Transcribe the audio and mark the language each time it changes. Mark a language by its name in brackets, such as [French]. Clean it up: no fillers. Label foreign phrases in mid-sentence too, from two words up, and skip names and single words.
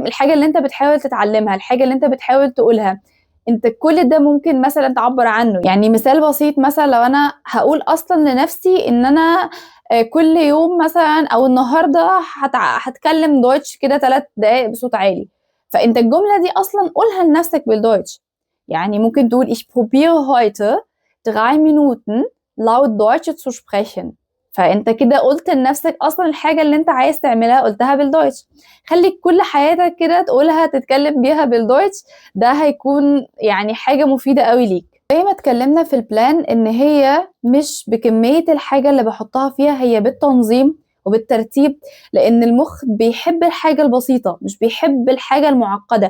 [Arabic] الحاجة اللي انت بتحاول تتعلمها، الحاجة اللي انت بتحاول تقولها، انت كل ده ممكن مثلا تعبر عنه. يعني مثال بسيط، مثلا لو انا هقول اصلا لنفسي ان انا كل يوم مثلا او النهارده هتكلم دويتش كده 3 دقايق بصوت عالي، فانت الجملة دي اصلا قولها لنفسك بالدويتش. يعني ممكن تقول [German] ich probiere heute 3 Minuten laut Deutsch zu sprechen، [Arabic] فانت كده قلت لنفسك اصلا الحاجه اللي انت عايز تعملها قلتها بالدويتش. خليك كل حياتك كده تقولها تتكلم بيها بالدويتش، ده هيكون يعني حاجه مفيده قوي ليك. زي ما اتكلمنا في البلان ان هي مش بكميه الحاجه اللي بحطها فيها، هي بالتنظيم وبالترتيب، لان المخ بيحب الحاجه البسيطه مش بيحب الحاجه المعقده.